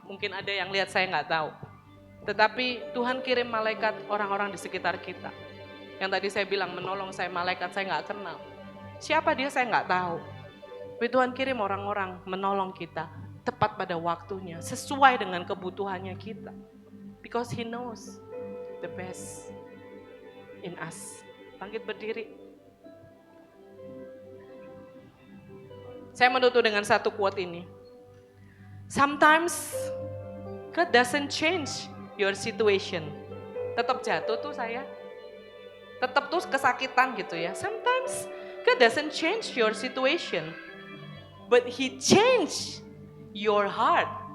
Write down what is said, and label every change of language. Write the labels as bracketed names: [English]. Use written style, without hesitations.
[Indonesian] Mungkin ada yang lihat, saya nggak tahu. Tetapi Tuhan kirim malaikat orang-orang di sekitar kita. Yang tadi saya bilang menolong saya, malaikat saya nggak kenal. Siapa dia saya nggak tahu. Tapi Tuhan kirim orang-orang menolong kita tepat pada waktunya, sesuai dengan kebutuhannya kita. [English] Because He knows the best in us. [Indonesian] Bangkit berdiri. Saya menutup dengan satu quote ini. [English] Sometimes God doesn't change your situation. [Indonesian] Tetap jatuh tuh saya. Tetap tuh kesakitan gitu ya. [English] Sometimes God doesn't change your situation. But He change your heart.